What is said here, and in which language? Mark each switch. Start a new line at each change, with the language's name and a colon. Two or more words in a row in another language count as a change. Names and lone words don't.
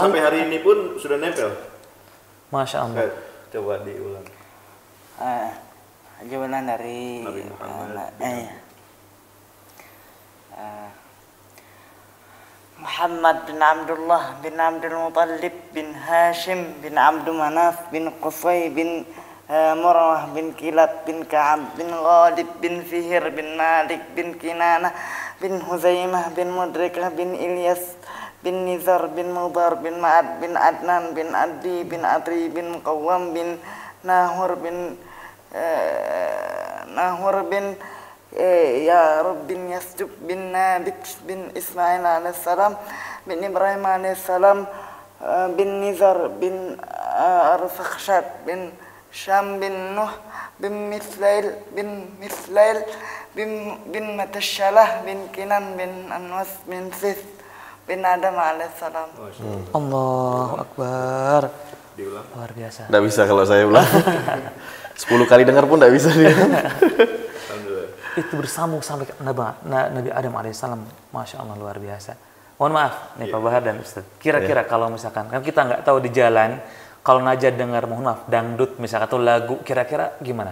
Indonesian: Sampai hari ini pun sudah nempel.
Arabic: ما شاء الله.
Indonesian: Coba diulang. Jawaban dari Nabi Muhammad. Muhammad bin Abdullah bin Abdul Muttalib bin Hashim bin Abdul Manaf bin Qusay bin Murrah bin Kilab bin Ka'ab bin Ghalib bin Fihir bin Malik bin Kinanah bin Huzaimah bin Mudrikah bin Ilyas bin Nizar bin Mudar bin Ma'ad bin Adnan bin Adi bin Adri bin Qawam bin Nahur bin Ya'rub bin Yasjub bin Nabit bin Ismail alaihissalam bin Ibrahim alaihissalam bin Nizar bin Arfakhshad bin Syam bin Nuh bin Mislail bin Matashalah bin Kinan bin Anwas bin Sis bin Adam alaihissalam.
Arabic: الله أكبر.
Indonesian: Diulang. Luar biasa. Nggak bisa kalau saya ulang. 10 kali dengar pun nggak bisa dia. Itu bersambung sampai ke Nabi Adam alaihissalam.
Arabic: ما شاء الله,
Indonesian: luar biasa. Mohon maaf nih Pak Bahar dan Ustaz. Kira-kira kalau misalkan kan kita nggak tahu di jalan, kalau Najat dengar mohon maaf dangdut misalkan atau lagu, kira-kira gimana?